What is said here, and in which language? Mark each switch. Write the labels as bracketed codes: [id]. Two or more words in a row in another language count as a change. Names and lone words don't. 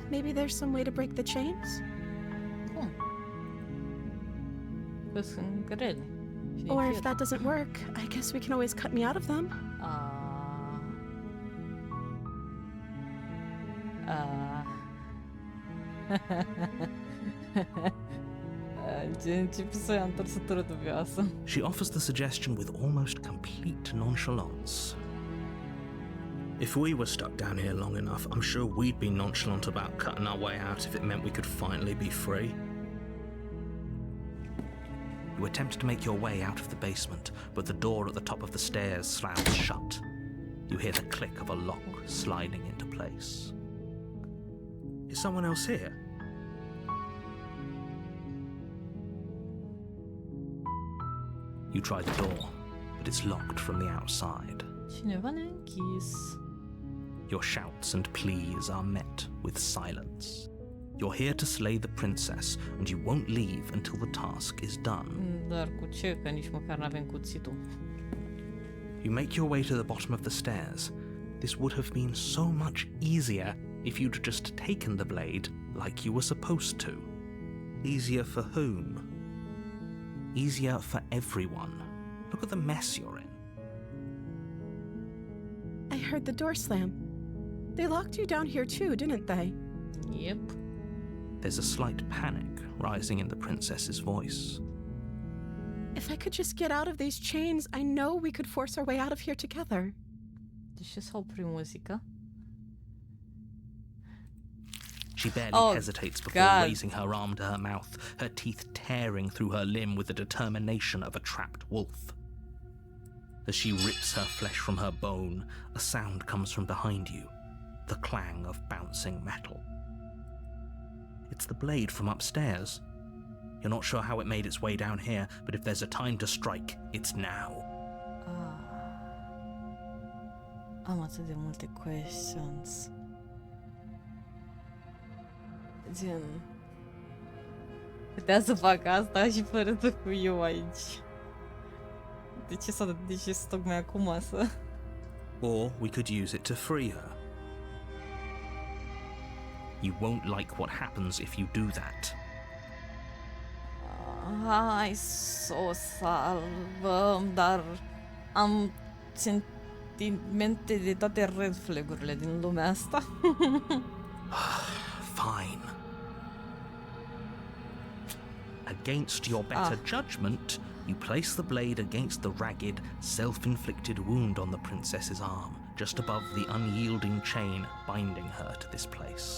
[en] Maybe there's some way to break the chains? [ro] Cum? Că sunt grele. Și [en] Or if [ro] fier. [en] that doesn't work, I guess we can always cut me out of them. [ro] Începe să ia întorsătură dubioasă. [en] She offers the suggestion with almost complete nonchalance. If we were stuck down here long enough, I'm sure we'd be nonchalant about cutting our way out if it meant we could finally be free. You attempt to make your way out of the basement, but the door at the top of the stairs slams shut. You hear the click of a lock sliding into place. Is someone else here? You try the door, but it's locked from the outside. [ro] Cineva ne-a închis. [en] Your shouts and pleas are met with silence. You're here to slay the princess, and you won't leave until the task is done. [ro] Dar cu ce? Că nici măcar n-avem cuțitul. [en] You make your way to the bottom of the stairs. This would have been so much easier if you'd just taken the blade like you were supposed to. Easier for whom? Easier for everyone. Look at the mess you're in. I heard the door slam. They locked you down here too, didn't they? Yep. There's a slight panic rising in the princess's voice. If I could just get out of these chains, I know we could force our way out of here together. [ro] De ce s-a oprit muzica? [en] She barely Oh, hesitates before God. raising her arm to her mouth, her teeth tearing through her limb with the determination of a trapped wolf. As she rips her flesh from her bone, a sound comes from behind you, the clang of bouncing metal. It's the blade from upstairs. You're not sure how it made its way down here, but if there's a time to strike, it's now. [ro] Am atât de multe questions. Gen... Putea să fac asta și fără să fiu eu aici. De ce să tocmai acum să... [en] Or we could use it to free her. You won't like what happens if you do that. [ro] Hai să o salvăm, dar am sentimente de toate [en] red flag- [ro] urile din lumea asta. [en] Fine. Against your better judgment, you place the blade against the ragged, self-inflicted wound on the princess's arm, just above the unyielding chain binding her to this place.